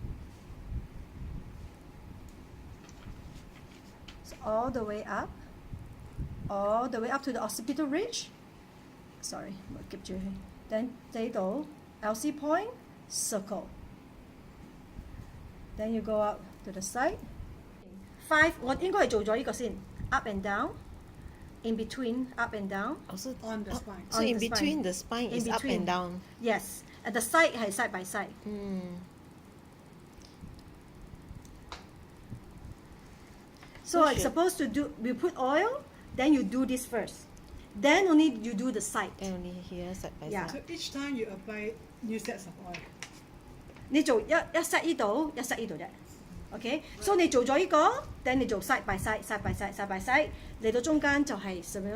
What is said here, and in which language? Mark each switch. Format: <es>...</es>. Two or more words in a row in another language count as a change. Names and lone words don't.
<en>So all the way up to the occipital ridge. Sorry, then 呢度 LC point, circle. Then you go up to the side. 5，</en> <yue>我應該係做咗呢個先 ，</yue> <en>up and down, in between, up and down. Also On the spine. So On in the between spine. the spine In is up between. and down. Yes, at the side 係 side by side. So So it's should- supposed to do, we put oil, then you do this first. Then only you do the side. And only here side by Yeah. side. So each time you apply new sets of oil.</en> <yue>你做一 set 呢度，一 set 呢度啫。OK，所以你做咗呢個，then 你做</yue> <en>side by side，side by side，side by side，</en> <yue>嚟到中間就係 similar。</yue>